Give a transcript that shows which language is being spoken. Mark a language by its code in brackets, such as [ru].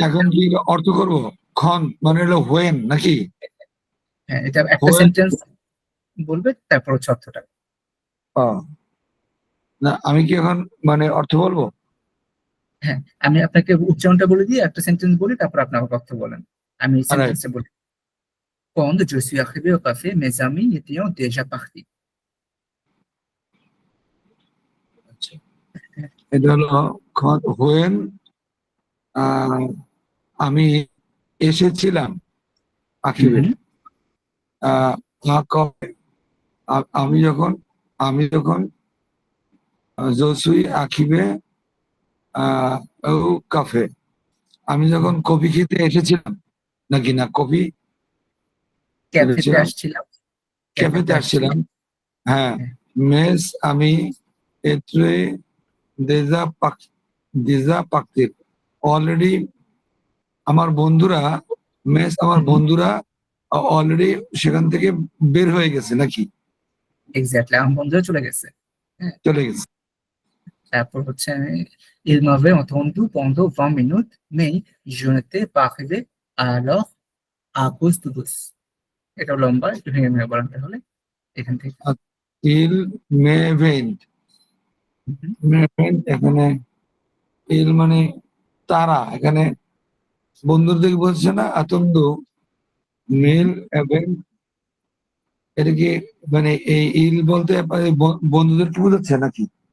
[bn] এখন কি অর্থ করব খন মানে হলো হোয়েন নাকি হ্যাঁ, এটা একটা সেন্টেন্স বলবে, তারপর হচ্ছে অর্থটা। না আমি কি এখন মানে অর্থ বলবো হ্যাঁ, আমি আপনাকে উচ্চারণটা বলে দিয়ে একটা সেন্টেন্স বলি, তারপর আপনি আমার কথা বলেন। আমি [en] Alright, [bn] সেন্টেন্সটা বলি: [fr] Quand je suis arrivé au café, mes amis étaient déjà partis. [bn] আচ্ছা। এটা হলো হোয়েন আমি এসেছিলাম আকিবে। Mhm. আহ, কবে আমি যখন আমি যখন জসুই আকিবে আহ ও কাফে, আমি যখন কফি খেতে এসেছিলাম, নাকি না কফি ক্যাফেতে এসেছিলাম, আসছিলাম। ক্যাফেতে ক্যাফেতে আসছিলাম। আসছিলাম। হ্যাঁ, হ্যাঁ, মেস আমি এত্রে দেজা পাক দেজা পাকতির অলরেডি আমার বন্ধুরা আমার হুম, বন্ধুরা অলরেডি সেখান থেকে বের হয়ে গেছে নাকি এক্স্যাক্টলি আমার বন্ধুরা চলে গেছে। হ্যাঁ, চলে গেছে। তারপর হচ্ছে [fr] il m'avait entendu pendant 20 minutes mais je n'étais pas arrivé alors à cause de bus. [bn] এটা লম্বা, একটু ভেঙে ভেঙে বলেন তাহলে এখান থেকে। ইল মেভেন্ট, হুম, মেভেন্ট এখানে ইল মানে তারা, এখানে বন্ধুদের বলছে না আতন্দ হুম, মেল ইভেন্ট, এটা কি মানে এই ইল বলতে মানে বন্ধুদেরকে বোঝাচ্ছে নাকি?